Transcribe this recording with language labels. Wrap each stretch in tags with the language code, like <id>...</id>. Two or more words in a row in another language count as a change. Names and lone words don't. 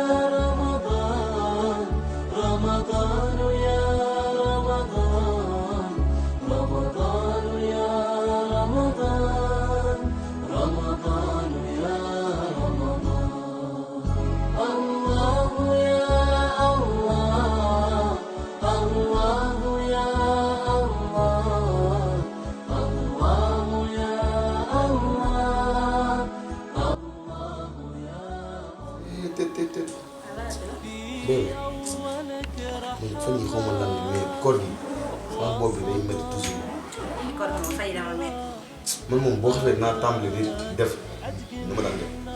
<ar>رمضان رمضان يا رمضان رمضان يا رمضان رمضان يا رمضان الله يا الله الله يا الله الله يا الله</ar> <wo>dégg nga fan yii xaw ma lan la mais koor gi sama bopp bi day métti toujours. kon moom fay dama métti. man moom boo xamee naa tàmbali di def ni ma daan def.</wo>